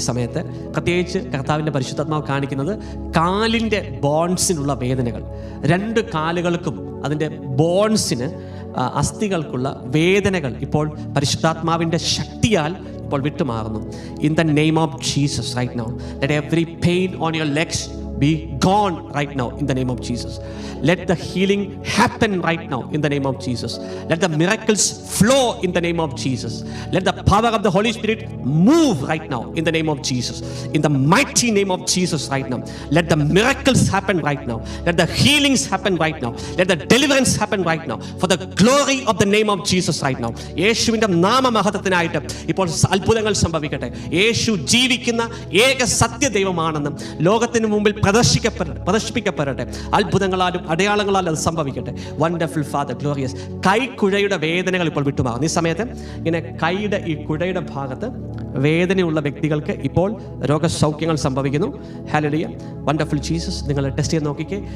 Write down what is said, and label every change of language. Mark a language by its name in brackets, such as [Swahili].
[Malayalam] ഈ സമയത്ത് പ്രത്യേകിച്ച് കർത്താവിൻ്റെ പരിശുദ്ധാത്മാവ് കാണിക്കുന്നത് കാലിൻ്റെ ബോൺസിനുള്ള വേദനകൾ, 2 കാലുകൾക്കും അതിൻ്റെ ബോൺസിന് അസ്ഥികൾക്കുള്ള വേദനകൾ ഇപ്പോൾ പരിശുദ്ധാത്മാവിൻ്റെ ശക്തിയാൽ ഇപ്പോൾ വിട്ടുമാറുന്നു. [English] In the name of Jesus right now let every pain on your legs be gone right now in the name of Jesus. Let the healing happen right now in the name of Jesus. Let the miracles flow in the name of Jesus. Let the power of the Holy Spirit move right now in the name of Jesus. In the mighty name of Jesus right now. Let the miracles happen right now. Let the healings happen right now. Let the deliverance happen right now for the glory of the name of Jesus right now. [Malayalam] യേശുവിൻ്റെ നാമമഹത്വത്തിനായിട്ട് ഇപ്പോൾ അത്ഭുതങ്ങൾ സംഭവിക്കട്ടെ. യേശു ജീവിക്കുന്ന ഏക സത്യദൈവമാണെന്നും ലോകത്തിന് മുമ്പിൽ പ്രദർശിപ്പിക്കപ്പെടട്ടെ. അത്ഭുതങ്ങളാലും അടയാളങ്ങളാലും അത് സംഭവിക്കട്ടെ. [English] Wonderful father, glorious. [Malayalam] കൈക്കുഴയുടെ വേദനകൾ ഇപ്പോൾ വിട്ടുമാറുന്നു. ഈ സമയത്ത് ഇങ്ങനെ കൈയുടെ ഈ കുഴയുടെ ഭാഗത്ത് വേദനയുള്ള വ്യക്തികൾക്ക് ഇപ്പോൾ രോഗസൗഖ്യങ്ങൾ സംഭവിക്കുന്നു. ഹല്ലേലൂയ. [English] Wonderful Jesus. [Malayalam] നിങ്ങൾ ടെസ്റ്റ് ചെയ്ത് നോക്കിക്കേ.